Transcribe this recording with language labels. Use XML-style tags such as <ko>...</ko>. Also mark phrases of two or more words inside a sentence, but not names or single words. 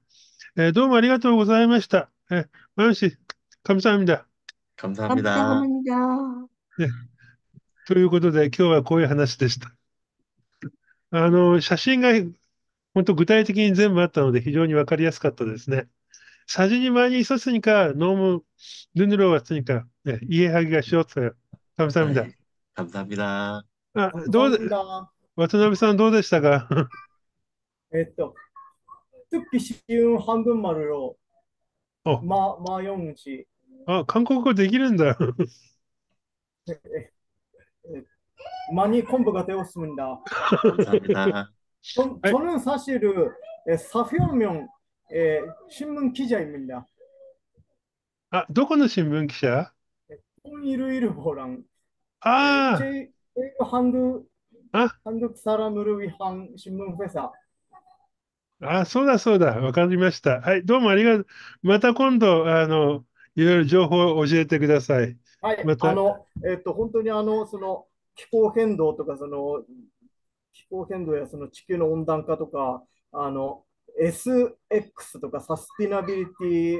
<ja>どうもありがとうございました。</ja> <ko>マムシ、감사합니다。 감사합니다. 감사합니다.</ko> <ja>ね、ということで、今日はこういう話でした。写真が本当具体的に全部あったので、非常にわかりやすかったですね。</ja> <ko>사진이 많이 있었으니까 너무 눈으로 왔으니까 네, 이해하기가 쉬웠어요. 아, 감사합니다. 예. 감사합니다.</ko> <ja>どう、</ja> <ko>감사합니다.</ko> <ja>渡辺さんどうでしたか？</ja> <ko>특히 쉬운 한국말로 어, 마용시</ko> <ja>한국어 できるんだ.</ja> <ko>많이 공부가 되었습니다. 감사합니다. 아이, 저는 사실 사표명 신문 기자입니다.</ko> <ja>どこの新聞記者?</ja> <ko>통일일보랑 아, 제 한국 아, 한국 사람을 위한 신문 회사.</ko> <ja>そうだそうだ。わかりました。はい、どうもありがとう。また今度、いろいろ情報を教えてください。はい、また、本当に気候変動とか、気候変動やその地球の温暖化とか、SX とかサスティナビリティ</ja>